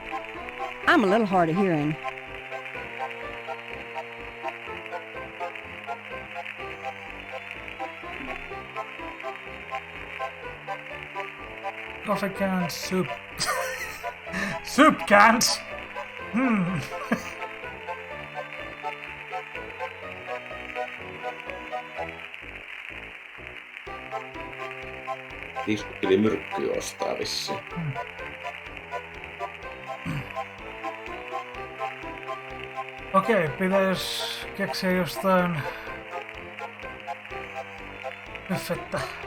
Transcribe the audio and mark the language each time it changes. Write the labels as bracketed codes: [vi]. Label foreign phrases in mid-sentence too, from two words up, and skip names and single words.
[en] I'm a little hard of hearing. Coffee cans, soup. Soup cans! [fi] Tuli myrkkyä ostaa vissiin. Okei, pitäis keksiä jostain buffetta.